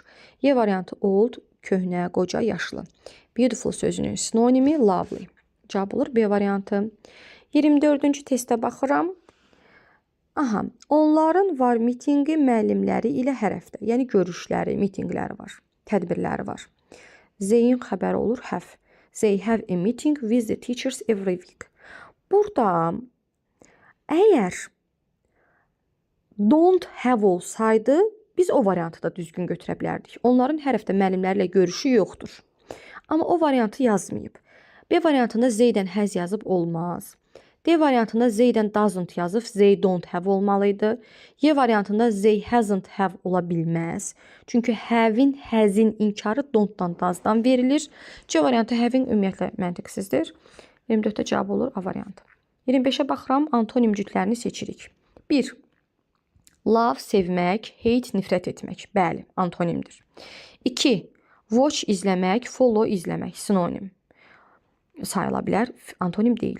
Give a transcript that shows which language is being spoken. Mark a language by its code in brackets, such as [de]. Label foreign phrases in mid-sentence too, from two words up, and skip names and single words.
[az] Y variantı old, köhnə, qoca, yaşlı. Beautiful sözünün sinonimi lovely. Cavab olur B variantı. 24-cü testə baxıram. Aha, onların var mitinqi müəllimləri ilə hər həftə. Yəni görüşləri, mitinqləri var, tədbirləri var. Zeyin xəbəri olur have. [en] They have a meeting with the teachers every week. [az] Burada əgər [en] don't have [az] olsaydı, biz o variantı da düzgün götürə bilərdik. Onların hər həftə müəllimlərlə görüşü yoxdur. Amma o variantı yazmayıb. B variantında Zeydən has yazıb olmaz. D variantında Zeydən doesn't yazıb, [en] they don't have olmalıydı. [az] Y variantında [en] they hasn't have [az] ola bilməz. Çünki have-in, has-in inkarı don't-dan, does-dan verilir. C variantı have-in ümumiyyətlə məntiqsizdir. 24-də cavab olur A variantı. 25-ə baxıram, antonimciklərini seçirik. 1. Love, sevmək, hate, nifrət etmək. Bəli, antonimdir. 2. Watch, izləmək, follow, izləmək. Sinonim sayıla bilər, antonim deyil.